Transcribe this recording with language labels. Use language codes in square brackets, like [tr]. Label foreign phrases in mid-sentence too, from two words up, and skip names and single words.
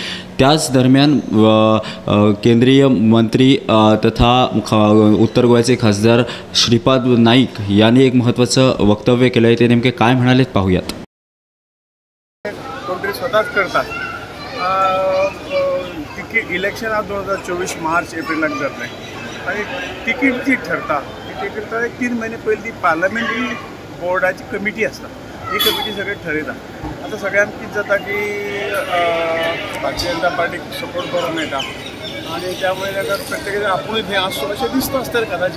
[mr] त्याच दरम्यान केंद्रीय मंत्री तथा उत्तर गोव्याचे खासदार श्रीपाद नाईक यांनी एक महत्त्वाचं वक्तव्य केलं आहे. ते नेमके काय म्हणालेत पाहूयात. कोणतरी स्वतःच करतात. [kok] तिकीट इलेक्शन आज 2024 मार्च एप्रिलाक जातलें आनी तिकीट जी ठरता ती करता 3 महिने पयलीं ती पार्लमेंटरी बोर्डाची कमिटी आसता. ही कमिटी सगळे ठरयता. आता सगळ्यांक कितें जाता की भारतीय जनता पार्टीक सपोर्ट बरो मेळटा आनी त्यामुळे ताका प्रत्येकाचे आपुणूच हें आसचो अशें दिसता आसतलें कदाचित.